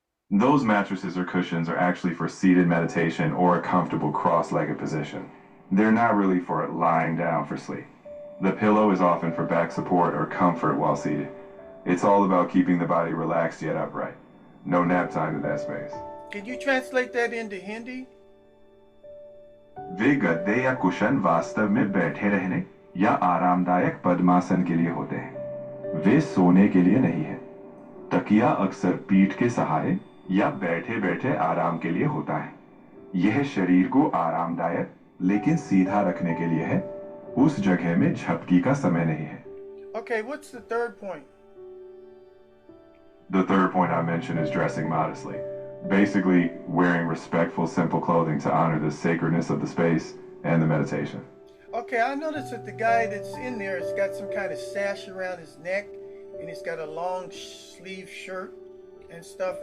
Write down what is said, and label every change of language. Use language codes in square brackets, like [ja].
[en] Those mattresses or cushions are actually for seated meditation or a comfortable cross-legged position. They're not really for lying down for sleep. The pillow is often for back support or comfort while seated. It's all about keeping the body relaxed yet upright. No nap time in that space. Can you translate that into Hindi? [hi] वे गद्दे या cushion वास्तव में बैठे रहने या आरामदायक पद्मासन के लिए होते हैं। वे सोने के लिए नहीं हैं। तकिया अक्सर पीठ के सहारे या बैठे बैठे आराम के लिए होता है। यह शरीर को आरामदायक लेकिन सीधा रखने के लिए है। उस जगह में झपकी का समय नहीं है। [en] Okay, what's the third point? The third point I mentioned is dressing modestly. Basically, wearing respectful, simple clothing to honor the sacredness of the space and the meditation. Okay, I noticed that the guy that's in there has got some kind of sash around his neck and he's got a long sleeve shirt and stuff.